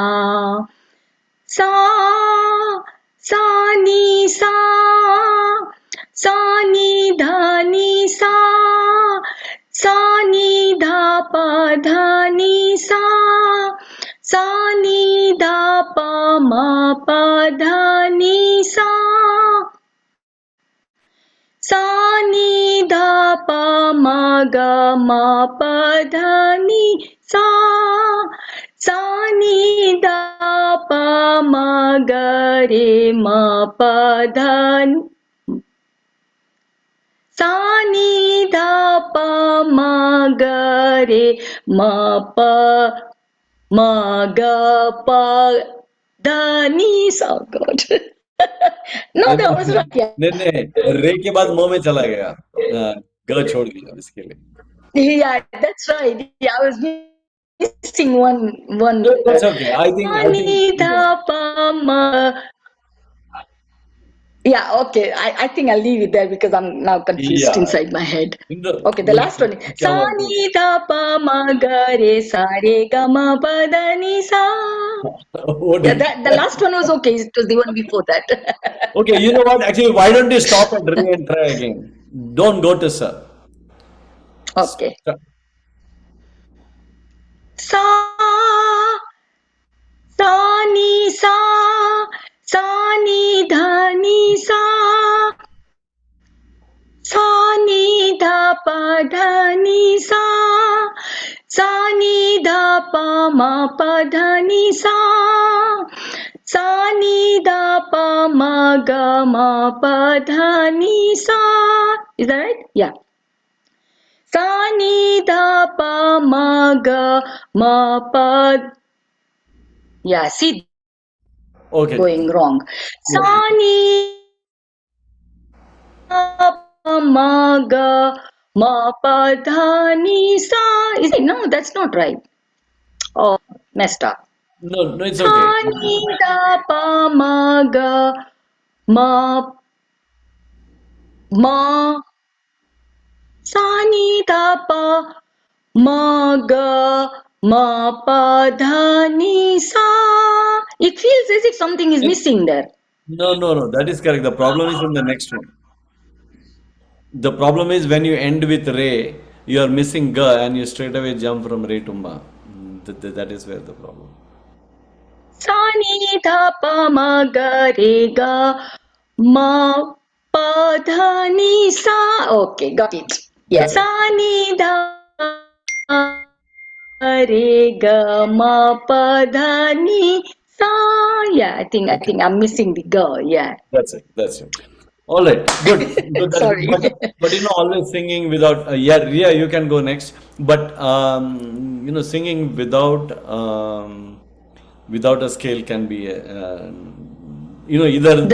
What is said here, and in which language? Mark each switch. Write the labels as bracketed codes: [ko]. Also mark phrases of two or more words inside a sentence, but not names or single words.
[en] Sa ni sa ni sa ni dha pa ni sa ni dha pa ma pa ni sa. Sa ni dha pa ma pa ni sa. Sa ni dha pa ma ga re ma pa ni. Sa ni dha pa ma ga re ma pa ga pa ni sa. Oh God. No, that was right. Yeah. [hi] नहीं रे के बाद म में चला गया ग छोड़ दिया इसके लिए. [en] Yeah, that's right. Yeah, I was missing one No, letter. that's okay. I think Ani dha pa ma. Yeah, okay. I think I'll leave it there because I'm now confused yeah. inside my head. No, Okay, the last one. [hi] क्या Sa हुआ कि ni dha pa ma ga re sa re ga ma pa da ni sa. वो [en] Yeah, [hi] ठीक [en] that the [hi] है. [en] last one was okay. It was the one before that. Okay, you know what? Actually, why don't you stop at re and try again? Don't go to sir. Okay. Stop. Sa sa ni sa ni dha ni sa. Sa ni dha pa ni sa. Sa ni dha pa ma pa ni sa. Sa ni dha pa ma ga ma pa ni sa. Is that right? Yeah. Sa ni dha pa ma ga ma pa. Yeah, see, Okay. going wrong. Sa Yeah. ni dha pa ma ga ma pa ni sa. Is it? No, that's not right. Oh, messed up. No, no, it's Sa okay. ni da pa ma ga ma ma sa ni da pa ma ga ma pa dha ni sa. It feels as if something is missing there. No, no, no, that is correct. The problem is in the next one. The problem is when you end with Re, you are missing Ga and you straight away jump from Re to Ma. That is where the problem. Sa ni da pa ma ga re ga ma pa dha ni sa. Okay, got it. Yeah. That's Sa it. ni da re ga ma pa dha ni sa. Yeah, I think Okay. I'm missing the ga. Yeah. That's it. That's it. All right. Good. Good. That's good. Sorry. But always singing without, yeah, Ria, you can go next. But, singing without a scale can be, either